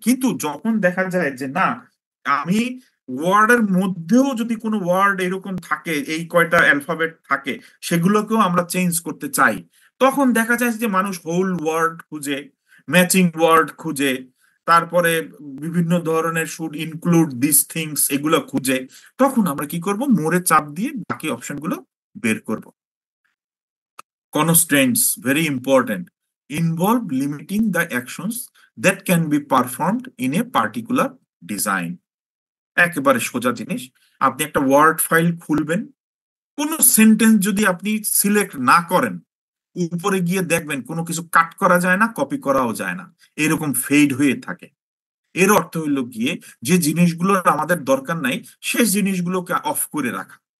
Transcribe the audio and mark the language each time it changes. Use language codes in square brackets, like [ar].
[bn] কিন্তু যখন দেখা যায় যে না, আমি ওয়ার্ডের মধ্যেও যদি কোনো ওয়ার্ড এরকম থাকে, এই কয়টা অ্যালফাবেট থাকে, সেগুলোকেও আমরা চেঞ্জ করতে চাই, তখন দেখা যায় যে মানুষ হোল ওয়ার্ড খুঁজে, ম্যাচিং ওয়ার্ড খুঁজে, তারপরে বিভিন্ন ধরনের শুড ইনক্লুড দিস থিংস এগুলো খুঁজে। তখন আমরা কি করব, মোরে চাপ দিয়ে বাকি অপশনগুলো বের করব। [en] Constraints, very important, involve limiting the actions that can be performed in a particular design. [bn] একেবারে সোজা জিনিস, আপনি একটা ওয়ার্ড ফাইল খুলবেন, কোনো সেন্টেন্স যদি আপনি সিলেক্ট না করেন, উপরে গিয়ে দেখবেন কোনো কিছু কাট করা যায় না, কপি করাও যায় না, এরকম ফেড হয়ে থাকে। এর অর্থ হইলো গিয়ে যে জিনিসগুলোর আমাদের দরকার নাই সেই জিনিসগুলোকে অফ করে রাখা।